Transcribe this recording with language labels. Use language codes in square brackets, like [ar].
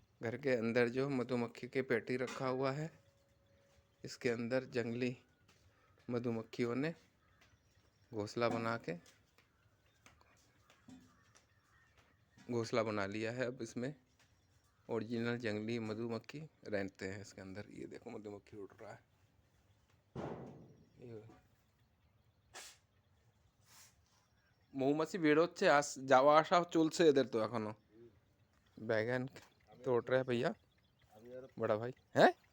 [hi] घर के अंदर जो मधुमक्खी के पेटी रखा हुआ है इसके अंदर जंगली मधुमक्खियों ने घोंसला बना लिया है। अब इसमें ओरिजिनल जंगली मधुमक्खी रहते हैं इसके अंदर। ये देखो मधुमक्खी उड़ रहा है। [bn] মৌমাছি বেরোচ্ছে যাওয়া আসা চলছে এদের তো এখনো। [hi] बैगन तोड़ रहे हैं भैया बड़ा भाई हैं।